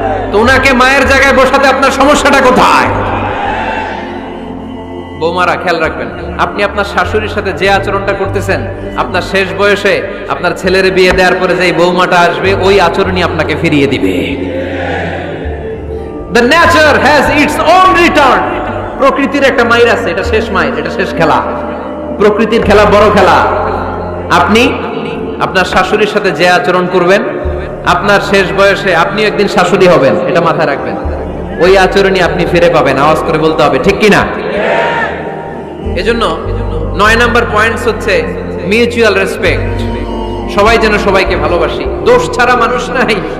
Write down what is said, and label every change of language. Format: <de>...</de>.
<bn>তো ওনাকে মায়ের জায়গায় বসাতে আপনার সমস্যাটা কোথায়? বৌমারা খেয়াল রাখবেন, আপনি আপনার শাশুড়ির সাথে যে আচরণটা করতেছেন, আপনার শেষ বয়সে আপনার ছেলের বিয়ে দেওয়ার পরে যে বৌমাটা আসবে ওই আচরণই আপনাকে ফিরিয়ে দিবে।</bn> <en>The nature has its own return.</en> <bn>প্রকৃতির একটা মাইর আছে, এটা শেষ মাইর, এটা শেষ খেলা। প্রকৃতির খেলা বড় খেলা। আপনি আপনার শাশুড়ির সাথে যে আচরণ করবেন, আপনার শেষ বয়সে আপনি একদিন শাশুড়ি হবেন, এটা মাথায় রাখবেন। ওই আচরণই আপনি ফিরে পাবেন। আওয়াজ করে বলতে হবে ঠিক কিনা? এজন্য 9 নাম্বার পয়েন্টস হচ্ছে মিউচুয়াল রেসপেক্ট। সবাই যেন সবাইকে ভালোবাসি। দোষ ছাড়া মানুষ নাই।</bn>